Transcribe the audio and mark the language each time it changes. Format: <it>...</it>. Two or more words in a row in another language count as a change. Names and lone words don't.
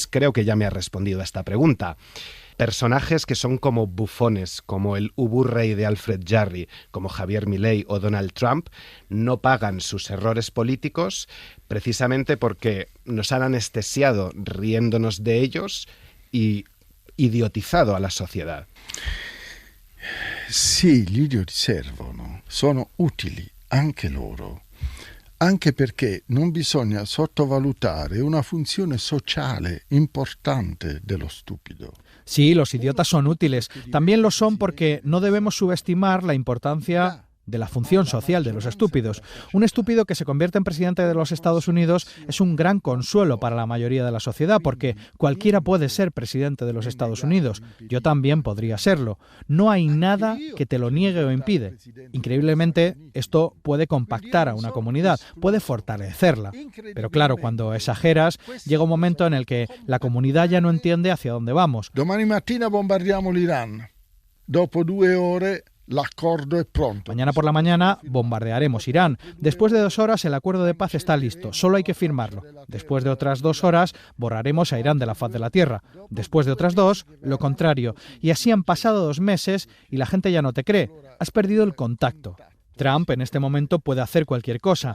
<es>Creo que ya me ha respondido a esta pregunta. Personajes que son como bufones, como el Ubu Rey de Alfred Jarry, como Javier Milei o Donald Trump, no pagan sus errores políticos precisamente porque nos han anestesiado riéndonos de ellos y idiotizado a la sociedad.</es> <it>Sì, gli idioti servono, sono utili anche loro. Anche perché non bisogna sottovalutare una funzione sociale importante dello stupido.</it> <es>Sí, los idiotas son útiles. También lo son porque no debemos subestimar la importancia de la función social de los estúpidos. Un estúpido que se convierte en presidente de los Estados Unidos es un gran consuelo para la mayoría de la sociedad, porque cualquiera puede ser presidente de los Estados Unidos. Yo también podría serlo. No hay nada que te lo niegue o impide. Increíblemente, esto puede compactar a una comunidad, puede fortalecerla. Pero claro, cuando exageras, llega un momento en el que la comunidad ya no entiende hacia dónde vamos.</es> <it>Domani mattina bombardiamo l'Iran. Dopo 2 ore l'accordo è pronto.</it> <es>Mañana por la mañana bombardearemos Irán. Después de 2 horas el acuerdo de paz está listo, solo hay que firmarlo. Después de otras 2 horas borraremos a Irán de la faz de la tierra. Después de otras 2, lo contrario. Y así han pasado 2 meses y la gente ya no te cree. Has perdido el contacto. Trump en este momento puede hacer cualquier cosa.</es>